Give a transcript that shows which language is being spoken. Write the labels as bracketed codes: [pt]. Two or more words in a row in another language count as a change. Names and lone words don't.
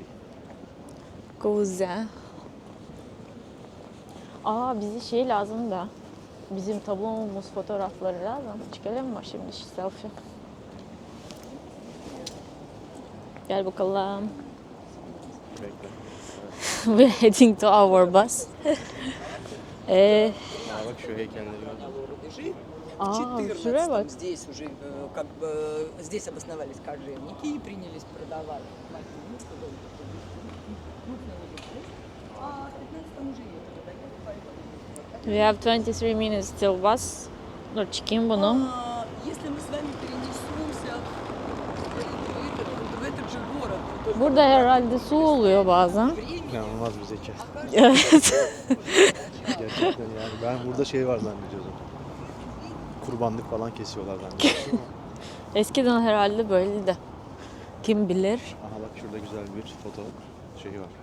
[tr] Güzel. Aa, bize şey lazım da. Bizim tablomuz fotoğrafları lazım. Çıkalım mı şimdi selfie? Gel bakalım. Bekle. [en] We're heading to our bus. [tr] Aa, bak şu heykelleri gördün. [ru] Рубежи. В А, 14 Шурева? здесь уже как бы здесь обосновались кожевники и принялись продавать. А в 15 уже нет. [en] We have 23 minutes till bus. [tr] Dur çıkayım bunu. [ru] Если мы с вами перенесемся в этот же город, то [tr] Burada herhalde su oluyor bazen. İnanılmaz bir zeka. Evet. Gerçekten yani. Ben burada şey var zannediyordum. Kurbanlık falan kesiyorlar zannediyordum. Eskiden herhalde böyleydi. Kim bilir. Aha bak şurada güzel bir foto şeyi var.